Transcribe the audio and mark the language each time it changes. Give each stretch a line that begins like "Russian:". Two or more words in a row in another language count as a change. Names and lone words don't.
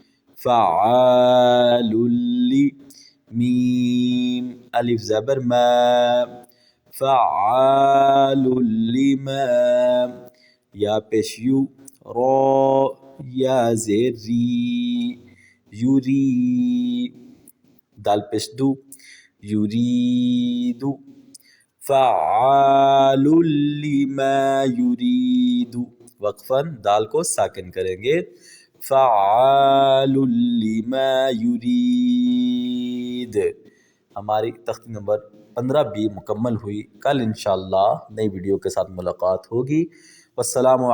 Urdu: فعال لی، میم الف زبر ما،
Arabic: فعال لما،
Urdu: یا پیش یو، را یا زیر ری، یوری، دال پیش دو، یریدو،
Arabic: فعال لما یرید،
Urdu: وقفاً دال کو ساکن کریں گے،
Arabic: فعال لما یرید۔
Urdu: ہماری تختی نمبر 15 بھی مکمل ہوئی۔ کل انشاءاللہ نئی ویڈیو کے ساتھ ملاقات ہوگی۔